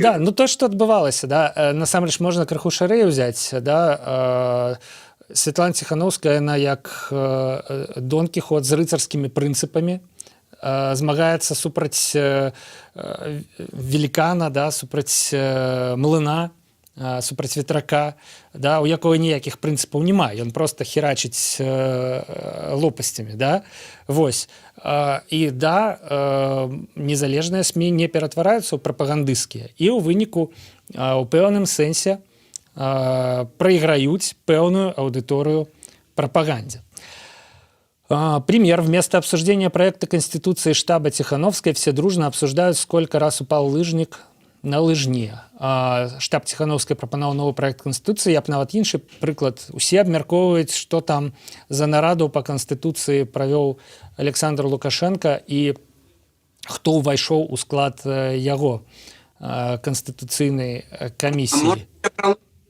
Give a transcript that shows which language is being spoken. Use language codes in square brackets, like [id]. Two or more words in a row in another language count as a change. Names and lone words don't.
[be] Да, ну то, што адбывалася, да, насамрэч можна крыху шырэй узяць, да, Святлана Ціханаўская, яна як Дон Кіхот з рыцарскімі прынцыпамі, змагаецца супраць велікана, да, супраць млына, супраць ветрака, да, у якога ніякіх прынцыпаў няма, ён проста херачыць лопасцямі, да, вось. І да, незалежныя СМІ не ператвараюцца ў прапагандысцкія і ў выніку у пэўным сэнсе прайграюць пэўную аўдыторыю прапагандзе. [ru] Пример. Вместо обсуждения проекта Конституции штаба Тихановской все дружно обсуждают, сколько раз упал лыжник на лыжне. [be] Штаб Ціханаўскай прапанаваў новы праект Канстытуцыі, я б нават іншы прыклад. Усе абмяркоўваюць, што там за нараду па Канстытуцыі правёў Александр Лукашенко і хто ўвайшоў у склад яго канстытуцыйнай камісіі.